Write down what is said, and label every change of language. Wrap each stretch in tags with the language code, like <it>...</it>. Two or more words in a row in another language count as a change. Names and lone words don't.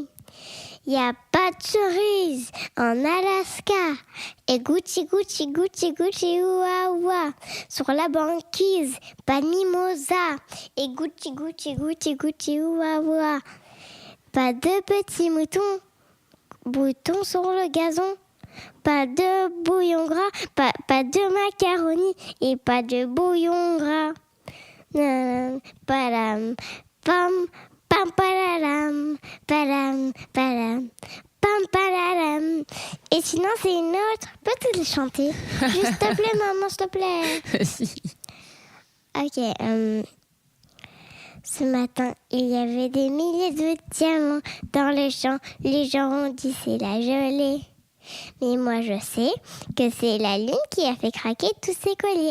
<fr>Y a pas de cerise en Alaska et Gucci Gucci Gucci Gucci ouah ouah sur la banquise, pas de mimosa et Gucci Gucci Gucci Gucci ouah ouah. Pas de petits moutons sur le gazon, pas de bouillon gras, pas de macaroni et pas de bouillon gras. Padam, pam, pam, padam, padam, padam, pam, padam. Et sinon, c'est une autre. Peux-tu le chanter? Juste, s'il te plaît, maman, s'il te plaît. Si. Ok, ce matin, il y avait des milliers de diamants dans le champ. Les gens ont dit c'est la gelée. Mais moi, je sais que c'est la lune qui a fait craquer tous ces colliers.</fr>